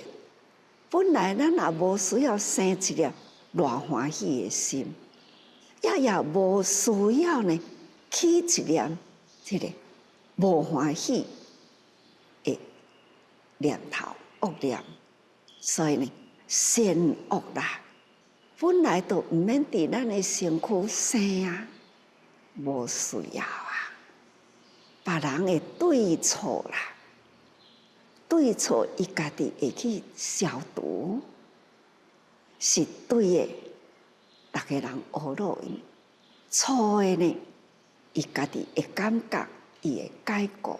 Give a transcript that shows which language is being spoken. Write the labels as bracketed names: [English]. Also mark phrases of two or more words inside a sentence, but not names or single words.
[Min Nan Chinese] 本来咱也无需要生一粒偌欢喜的心，也无需要呢起一念这个无欢喜的念头恶念。所以呢，善恶啦，本来都毋免伫咱的身躯生啊，无需要啊。别人的对错啦，对错伊家己会去消除，是对的，大家人学落伊；错的呢，伊家己会感觉，伊会改过。